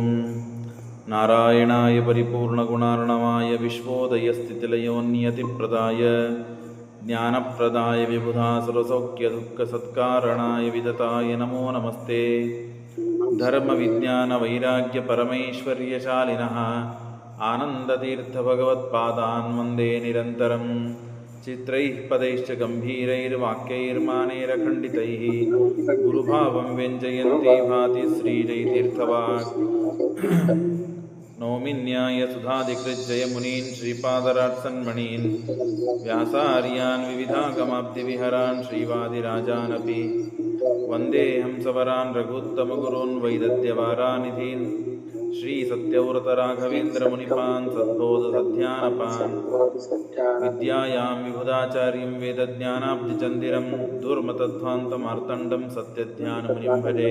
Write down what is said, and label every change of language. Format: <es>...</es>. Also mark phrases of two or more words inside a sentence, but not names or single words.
<sa>ನಾರಾಯಣಾಯ ಪರಿಪೂರ್ಣಗುಣಾರ್ಣವಾಯ ವಿಶ್ವೋದಯಸ್ಥಿತಿಲಯೋನ್ಯತಿಪ್ರದಾಯ ಜ್ಞಾನಪ್ರದಾಯ ವಿಬುಧಾಸುರಸೌಖ್ಯದುಃಖಸತ್ಕಾರಣಾಯ ವಿದತಾಯ ನಮೋ ನಮಸ್ತೆ. ಧರ್ಮವಿಜ್ಞಾನವೈರಾಗ್ಯಪರಮೈಶ್ವರ್ಯಶಾಲಿನಃ ಆನಂದತೀರ್ಥಭಗವತ್ಪಾದಾನ್ ವಂದೇ ನಿರಂತರಂ. ಚಿತ್ರೈಃ ಪದೈಶ್ಚ ಗಂಭೀರೈರ್ವಾಕ್ಯೈರ್ಮಾನೈರಖಂಡಿತೈಃ ಗುರುಭಾವಂ ವ್ಯಂಜಯಂತಿ ಭಾತಿ ಶ್ರೀಜಯತೀರ್ಥವಾಕ್. ನೌಮಿನ್ಯಾಯ ಸುಧಾಧಿಕೃಜ್ಜಯಮುನೀನ್ ಶ್ರೀಪಾದರಾತ್ಸನ್ಮಣೀನ್ ವ್ಯಾಸಾರ್ಯಾನ್ ವಿವಿಧಾಗಮಾಬ್ಧಿವಿಹರಾನ್ ಶ್ರೀವಾದಿರಾಜಾನಪಿ ವಂದೇ ಹಂಸವರಾನ್ ರಘುತ್ತಮಗುರುನ್ ವೈದದ್ಯವಾರಾನಿಧೀನ್ ಶ್ರೀ ಸತ್ಯವ್ರತ ರಾಘವೇಂದ್ರ ಮುನಿಪಾನ್ ಸದ್ಬೋಧ ಸಧ್ಯಾನಪಾನ್ ವಿದ್ಯಾಯಾಂ ವಿಬುಧಾಚಾರ್ಯಂ ವೇದಜ್ಞಾನಾಬ್ಧಿಚಂದಿರಂ ದುರ್ಮತಧ್ವಾಂತ ಮಾರ್ತಂಡಂ ಸತ್ಯಧ್ಯಾನ ಮುನಿಂ ಭಜೆ.</sa>